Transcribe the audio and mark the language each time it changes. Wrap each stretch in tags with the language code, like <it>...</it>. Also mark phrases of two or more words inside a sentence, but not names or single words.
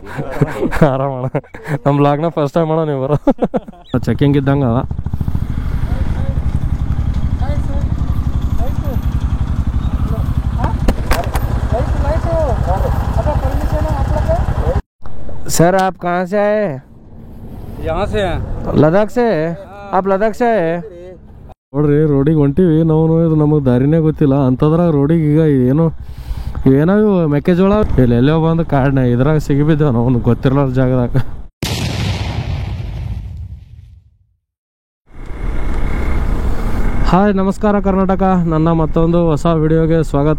<kn>ಆರಾಮಣ. ನಮ್ಮ ಬ್ಲಾಗ್ನ</kn> <en>first time</en> <kn>ಅಣ್ಣ ನೀವು ಬರೋ ಚೆಕಿಂಗ್ ಇದ್ದಂಗೆ ಅದ.</kn> <hi>सर आप कहाँ से आए? यहाँ से हैं। लद्दाख से? आप लद्दाख से आए?</hi> <kn>ನೋಡ್ರಿ ರೋಡಿಗೆ ಹೊಂಟಿವಿ ನಾವು. ಇದು ನಮಗೆ ದಾರಿನೇ ಗೊತ್ತಿಲ್ಲ ಅಂತದ್ರಾಗ ರೋಡಿಗೆ ಈಗ ಇವೇನೋ ಮೆಕ್ಕೆಜೋಳ ಎಲ್ಲೆಲ್ಲೋ ಬಂದು ಕಾಡ್ನ ಇದ್ರಾಗ ಸಿಗಿಬಿದ್ದೇವೆ ನಾವು ಗೊತ್ತಿರಲಾರ ಜಾಗದಾಗ. ಹಾಯ್ ನಮಸ್ಕಾರ ಕರ್ನಾಟಕ, ನನ್ನ ಮತ್ತೊಂದು ಹೊಸ ವಿಡಿಯೋಗೆ ಸ್ವಾಗತ.</kn>